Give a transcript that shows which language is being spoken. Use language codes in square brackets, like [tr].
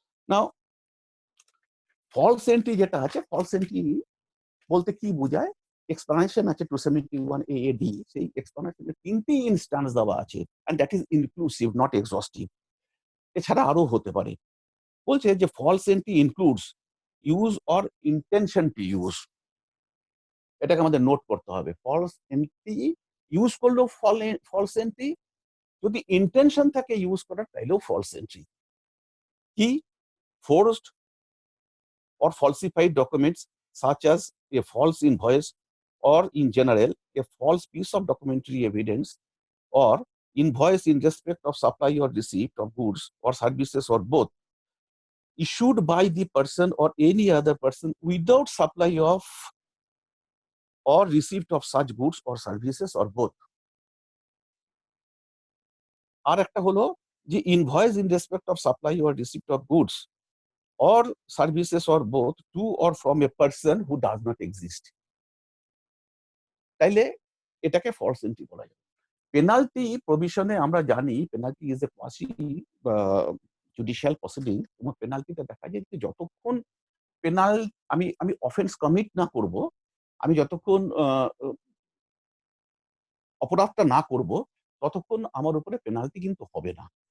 [bn] নাও false entry যেটা আছে, false entry বলতে কি বোঝায়, এক্সপ্লানেশন আছে 271 AAD, সেই এক্সপ্লানেশনে 3টি ইনস্ট্যান্স দেওয়া আছে, [en] And that is inclusive not exhaustive. [bn] এছাড়া আরো হতে পারে। বলছে যে [en] false entry includes use or intention to use, [bn] এটাকে আমাদের নোট করতে হবে। ফলস এন্ট্রি ইউজ করলেও ফলস এন্ট্রি, যদি ইন্টেনশন থাকে ইউজ করার তাইলেও ফলস এন্ট্রি। কি? [en] Forced or falsified documents such as a false invoice, or in general a false piece of documentary evidence or invoice in respect of supply or receipt of goods or services or both, issued by the person or any other person without supply of or receipt of such goods or services or both. [bn] আর একটা হলো যে [en] invoice in respect of supply or receipt of goods or services or both to or from a person who does not exist. [bn] তাইলে এটাকে false entry বলা যায়। Penalty প্রভিশনে আমরা জানি [en] Penalty is a quasi judicial proceeding. [bn] তোমার পেনাল্টিটা দেখা যায় যে যতক্ষণ আমি অফেন্স কমিট না করব, আমি যতক্ষণ অপরাধটা না করব, ততক্ষণ আমার উপরে পেনাল্টি কিন্তু হবে না।